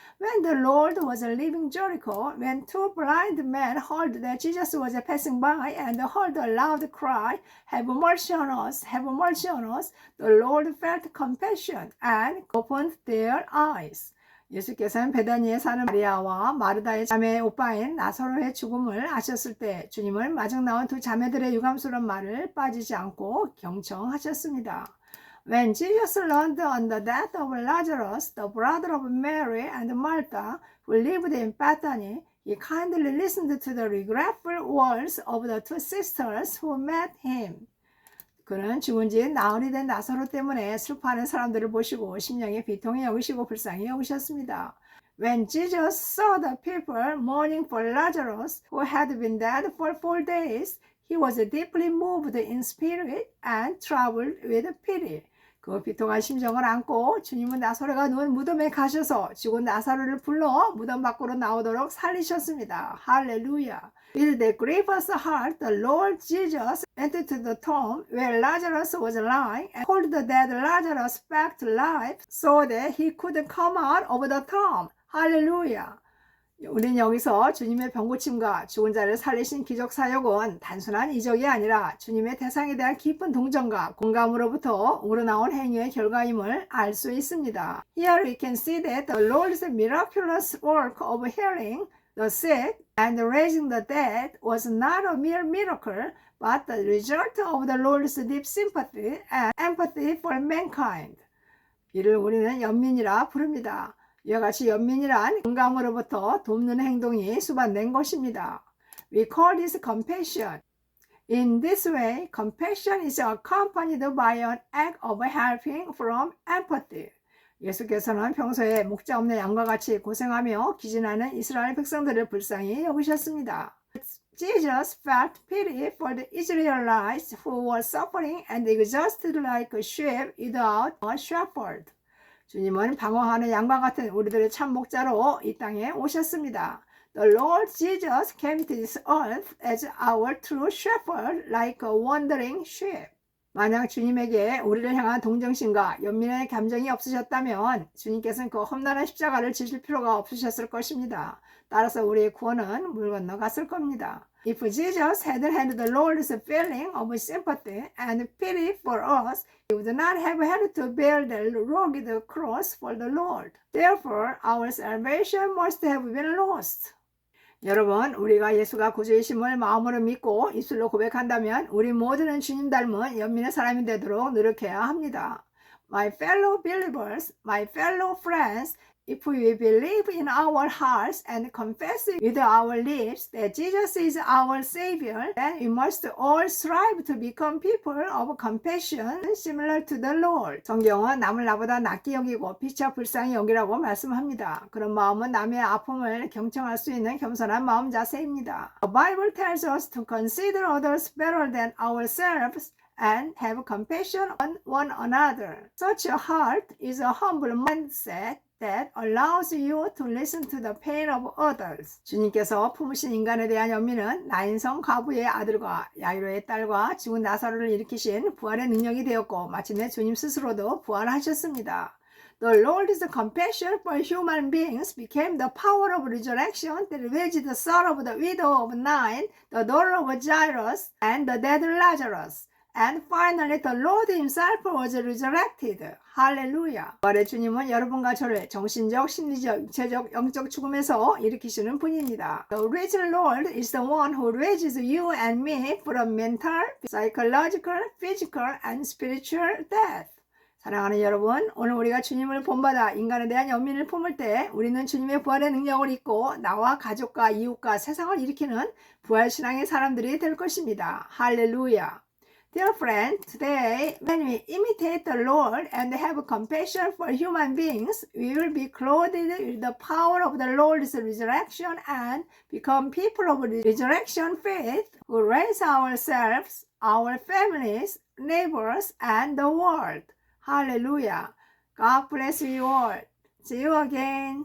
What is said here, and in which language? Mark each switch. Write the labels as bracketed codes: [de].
[en] When the Lord was leaving Jericho, when two blind men heard that Jesus was passing by and heard a loud cry, Have mercy on us, have mercy on us, the Lord felt compassion and opened their eyes. [ko] 예수께서는 베다니에 사는 마리아와 마르다의 자매의 오빠인 나사로의 죽음을 아셨을 때 주님을 마중 나온 두 자매들의 유감스러운 말을 빠지지 않고 경청하셨습니다. [en] When Jesus learned on the death of Lazarus, the brother of Mary and Martha, who lived in Bethany, he kindly listened to the regretful words of the two sisters who met him. [ko] 그는 죽은 지 나흘이 된 나사로 때문에 슬퍼하는 사람들을 보시고 심령에 비통히 여기시고 불쌍히 여기셨습니다. [en] When Jesus saw the people mourning for Lazarus, who had been dead for 4 days, he was deeply moved in spirit and troubled with pity. [ko] 그 비통한 심정을 안고 주님은 나사로가 누운 무덤에 가셔서 죽은 나사로를 불러 무덤 밖으로 나오도록 살리셨습니다. 할렐루야. [en] With a grievous heart, the Lord Jesus entered to the tomb where Lazarus was lying and called the dead Lazarus back to life so that he could come out of the tomb. [ko] 할렐루야. 우리는 여기서 주님의 병고침과 죽은 자를 살리신 기적 사역은 단순한 이적이 아니라 주님의 대상에 대한 깊은 동정과 공감으로부터 우러나온 행위의 결과임을 알 수 있습니다. [en] Here we can see that the Lord's miraculous work of healing the sick and raising the dead was not a mere miracle, but the result of the Lord's deep sympathy and empathy for mankind. [ko] 이를 우리는 연민이라 부릅니다. 이와 같이 연민이란 공감으로부터 돕는 행동이 수반된 것입니다. [en] We call this compassion. In this way, compassion is accompanied by an act of helping from empathy. [ko] 예수께서는 평소에 목자 없는 양과 같이 고생하며 기진하는 이스라엘 백성들을 불쌍히 여기셨습니다. [en] Jesus felt pity for the Israelites who were suffering and exhausted like a sheep without a shepherd. [ko] 주님은 방황하는 양과 같은 우리들의 참 목자로 이 땅에 오셨습니다. [en] The Lord Jesus came to this earth as our true shepherd, like a wandering sheep. [ko] 만약 주님에게 우리를 향한 동정심과 연민의 감정이 없으셨다면 주님께서는 그 험난한 십자가를 지실 필요가 없으셨을 것입니다. 따라서 우리의 구원은 물 건너갔을 겁니다. [en] If Jesus had had the Lord's feeling of sympathy and pity for us, he would not have had to bear the rugged cross for the Lord. Therefore, our salvation must have been lost. [ko] 여러분, 우리가 예수가 구주이심을 마음으로 믿고 입술로 고백한다면 우리 모두는 주님 닮은 연민의 사람이 되도록 노력해야 합니다. [en] My fellow believers, my fellow friends, If we believe in our hearts and confess with our lips that Jesus is our Savior, then we must all strive to become people of compassion similar to the Lord. [ko] 성경은 남을 나보다 낫게 여기고 피차 불쌍히 여기라고 말씀합니다. 그런 마음은 남의 아픔을 경청할 수 있는 겸손한 마음 자세입니다. [en] The Bible tells us to consider others better than ourselves and have compassion on one another. Such a heart is a humble mindset that allows you to listen to the pain of others. [ko] 주님께서 품으신 인간에 대한 연민은 나인성 과부의 아들과 야이로의 딸과 죽은 나사로를 일으키신 부활의 능력이 되었고 마침내 주님 스스로도 부활하셨습니다. [en] The Lord's compassion for human beings became the power of resurrection that raised the son of the widow of Nain, the daughter of Jairus, and the dead Lazarus. And finally, the Lord himself was resurrected. [ko] 할렐루야. 부활의 주님은 여러분과 저를 정신적, 심리적, 육체적, 영적 죽음에서 일으키시는 분입니다. [en] The risen Lord is the one who raises you and me from mental, psychological, physical, and spiritual death. [ko] 사랑하는 여러분, 오늘 우리가 주님을 본받아 인간에 대한 연민을 품을 때 우리는 주님의 부활의 능력을 잊고 나와 가족과 이웃과 세상을 일으키는 부활신앙의 사람들이 될 것입니다. 할렐루야. [en] Dear friend, today when we imitate the Lord and have compassion for human beings, we will be clothed with the power of the Lord's resurrection and become people of resurrection faith who raise ourselves, our families, neighbors, and the world. Hallelujah. God bless you all. See you again.